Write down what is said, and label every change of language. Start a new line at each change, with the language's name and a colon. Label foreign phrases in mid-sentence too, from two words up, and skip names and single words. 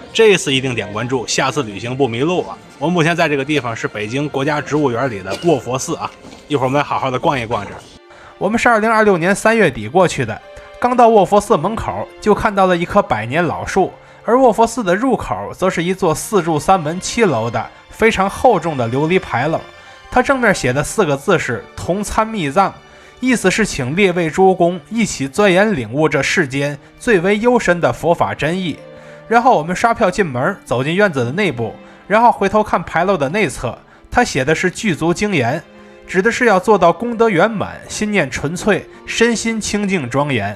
Chinese: 这一次一定点關注，下次旅行不迷路啊！我目前在這個地方是北京國家植物園裡的卧佛寺啊，一會兒我們好好的逛一逛這兒。我們是2026年3月底過去的，剛到卧佛寺門口就看到了一棵百年老樹，而卧佛寺的入口則是一座4柱3門7樓的非常厚重的琉璃牌楼，它正面寫的4個字是同參密藏，意思是請列位諸公一起鑽研領悟這世間最為幽深的佛法真義。然後我們刷票進門，走進院子的內部，然後回頭看牌樓的內側，它寫的是具足精言，指的是要做到功德圓滿，心念純粹，身心清淨莊嚴。